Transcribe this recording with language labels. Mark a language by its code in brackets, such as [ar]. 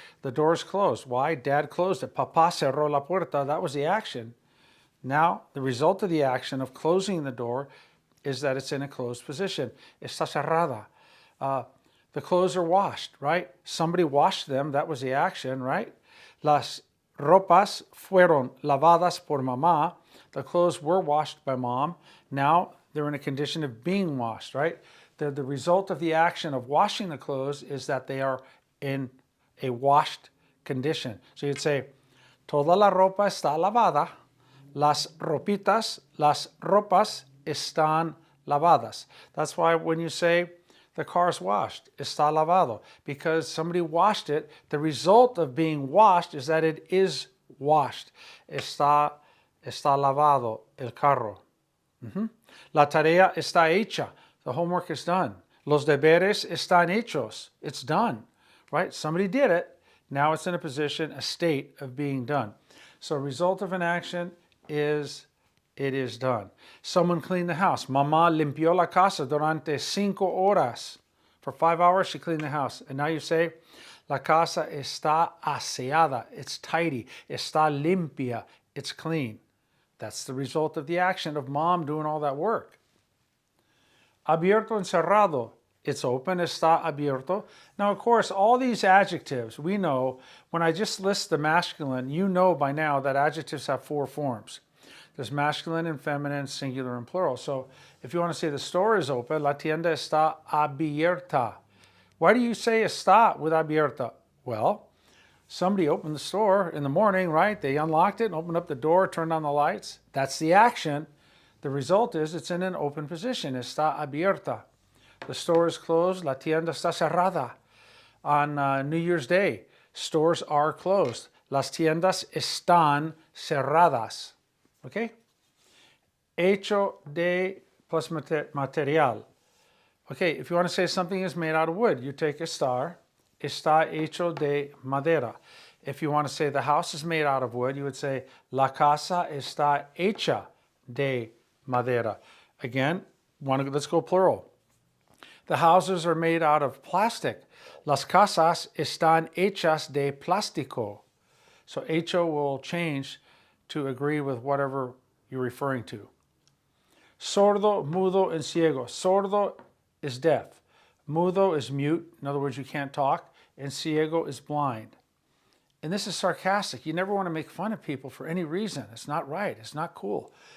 [en] The door's closed. Why? Dad closed it. [es] Papá cerró la puerta. [en] That was the action. Now, the result of the action of closing the door is that it's in a closed position. [es] Está cerrada. [en] The clothes are washed, right? Somebody washed them. That was the action, right? [es] Las ropas fueron lavadas por mamá. [en] The clothes were washed by mom. Now, they're in a condition of being washed, right? The result of the action of washing the clothes is that they are in a washed condition. So you'd say, [es] toda la ropa está lavada. Las ropas están lavadas. [en] That's why when you say the car's washed, [es] está lavado, [en] because somebody washed it, the result of being washed is that it is washed. [es] Está lavado el carro. La tarea está hecha. [en] The homework is done. [es] Los deberes están hechos. [en] It's done, right? Somebody did it. Now it's in a position, a state of being done. So result of an action is it is done. Someone cleaned the house. [es] Mamá limpió la casa durante 5 horas. [en] For 5 hours, she cleaned the house. And now you say, [es] la casa está aseada. [en] It's tidy. [es] Está limpia. [en] It's clean. That's the result of the action of mom doing all that work. [es] Abierto, encerrado. [en] It's open, [es] está abierto. [en] Now, of course, all these adjectives, we know, when I just list the masculine, you know by now that adjectives have 4 forms. There's masculine and feminine, singular and plural. So if you want to say the store is open, [es] la tienda está abierta. [en] Why do you say está with abierta? Well, somebody opened the store in the morning, right? They unlocked it and opened up the door, turned on the lights. That's the action. The result is it's in an open position. [es] Está abierta. [en] The store is closed. [es] La tienda está cerrada. [en] On New Year's Day, stores are closed. [es] Las tiendas están cerradas. [en] Okay? Hecho de plus material. Okay, if you want to say something is made out of wood, you take estar. [es] Está hecho de madera. [en] If you want to say the house is made out of wood, you would say [es] la casa está hecha de madera. [en] Again, let's go plural. The houses are made out of plastic. [es] Las casas están hechas de plástico. [en] So hecho will change to agree with whatever you're referring to. Sordo, mudo, and ciego. Sordo is deaf. Mudo is mute. In other words, you can't talk. And ciego is blind. And this is sarcastic. You never want to make fun of people for any reason. It's not right. It's not cool.